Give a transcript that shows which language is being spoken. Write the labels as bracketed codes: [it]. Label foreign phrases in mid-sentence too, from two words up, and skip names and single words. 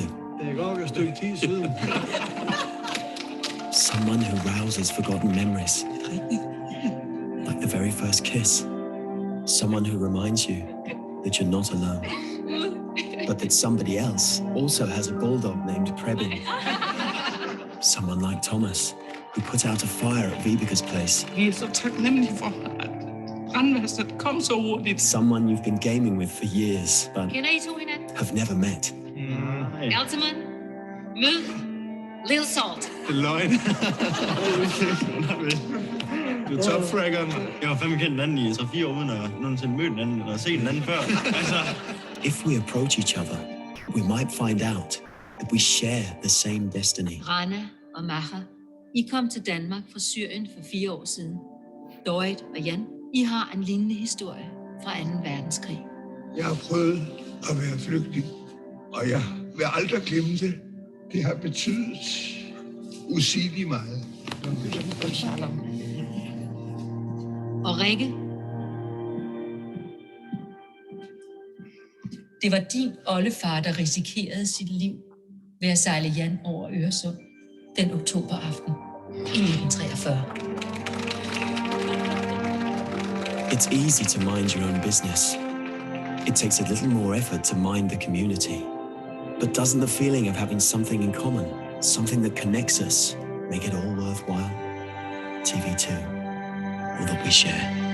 [da] Det går et stykke tid siden. [en] Someone who rouses forgotten memories. Like the very first kiss. Someone who reminds you that you're not alone. But that somebody else also has a bulldog named Prebin. Someone like Thomas, who put out a fire at Vibeka's place. [da] Vi er så taknemmelige for, at brandvæsenet kom så hurtigt. [en] Someone you've been gaming with for years, but [da] Kender I to hinanden? [en] have never met. [da] Nej. Altamon, mød Lil Salt. Det er løgn. Du er topfraggeren. Jeg har fandme kendt den anden i 3-4 år, uden at nogensinde mødt den anden, eller set den anden før. Altså. [en] If we approach each other, we might find out that we share the same destiny. [da] Rana og Maha, I kom til Danmark fra Syrien for 4 år siden. Dorit og Jan, I har en lignende historie fra 2. verdenskrig. Jeg har prøvet at være flygtning, og jeg vil aldrig glemme det. Det har betydet usigeligt meget. Og Rikke, det var din oldefar, der risikerede sit liv ved at sejle Jan over Øresund den oktoberaften i 1943. [en] It's easy to mind your own business. It takes a little more effort to mind the community. But doesn't the feeling of having something in common, something that connects us, make it all worthwhile? TV2, all that we share.